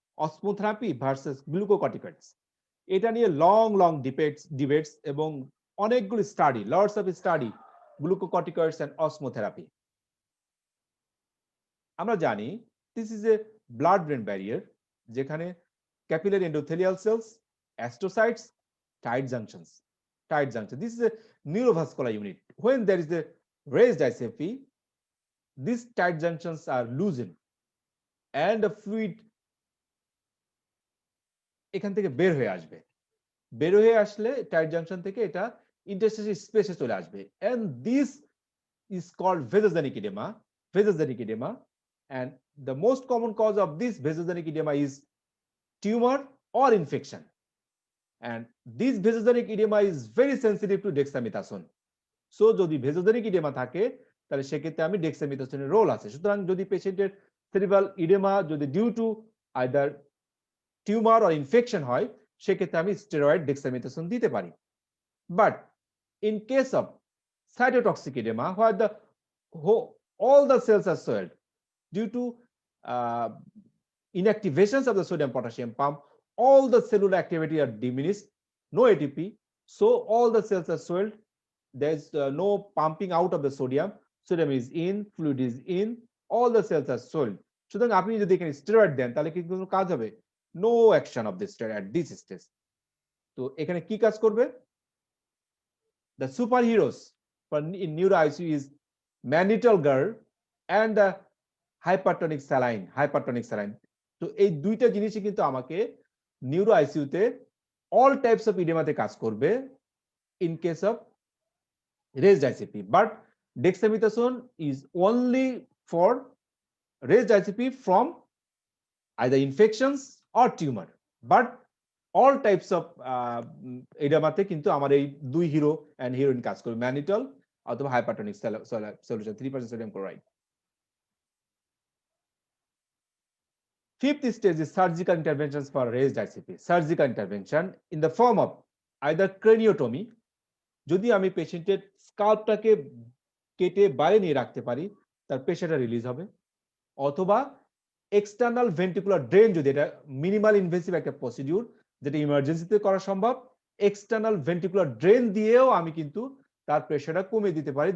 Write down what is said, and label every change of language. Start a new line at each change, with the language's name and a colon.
English: Osmotherapy versus glucocorticoids, এটা নিয়ে long debates এবং অনেকগুলো study, lots of study, glucocorticoids and osmotherapy. আমরা জানি this is a blood brain barrier, যেখানে capillary endothelial cells, astrocytes, tight junctions, this is a neurovascular unit. when there is a raised ICP, these tight junctions are loosened and the fluid
Bangla: এখান থেকে বের হয়ে আসলে tight junction থেকে এটা interstitial স্পেসে চলে আসবে,
English: and this is called vasogenic edema, and the most common cause of this vasogenic edema is tumor or infection, and this vasogenic edema is very sensitive to dexamethasone.
Bangla: So যদি ভেজোজেনিক oedema থাকে তাহলে সেক্ষেত্রে আমি ডেক্সামেথাসোনের role আছে। সুতরাং যদি পেশেন্টের cerebral oedema যদি due to either tumour or infection হয়, সেক্ষেত্রে আমি স্টেরয়েড ডেক্সামেথাসোন দিতে পারি।
English: But in case of cytotoxic oedema, where the all the cells are swelled due to inactivations of the sodium potassium pump, all the cellular activity are diminished, no ATP, so all the cells are swelled, there's no pumping out of the sodium is in, fluid is in, all the cells are swelled.
Bangla: সুতরাং আপনি যদি এখানে steroid দেন তাহলে কি কোনো কাজ হবে?
English: No action of the steroid at this stage.
Bangla: তো এখানে কি কাজ করবে?
English: The superheroes for in neuro ICU is mannitol GER and the hypertonic saline.
Bangla: তো এই দুইটা জিনিসই কিন্তু আমাকে নিউরো আইসিইউতে অল টাইপস অফ ইডেমাতে কাজ করবে
English: in case of raised ICP, but dexamethasone is only for raised ICP from either infections or tumor, but all types of
Bangla: এডামাতে কিন্তু আমার এই দুই হিরো এন্ড হিরোইন কাজ করবে, ম্যানিটল অথবা hypertonic solution 3% sodium chloride.
English: Fifth stage is surgical interventions for raised ICP. Surgical intervention in the form of either craniotomy,
Bangla: যদি আমি পেশেন্টের স্কাল্পটাকে কেটে বাইরে নিয়ে রাখতে পারি তার প্রেশারটা রিলিজ হবে, অথবা এক্সটার্নাল ভেন্ট্রিকুলার ড্রেন, যদি এটা মিনিমাল ইনভেসিভ একটা প্রসিডিউর যেটা ইমার্জেন্সিতে করা সম্ভব, এক্সটার্নাল ভেন্ট্রিকুলার ড্রেন দিয়েও আমি কিন্তু তার প্রেশারটা কমিয়ে দিতে পারি।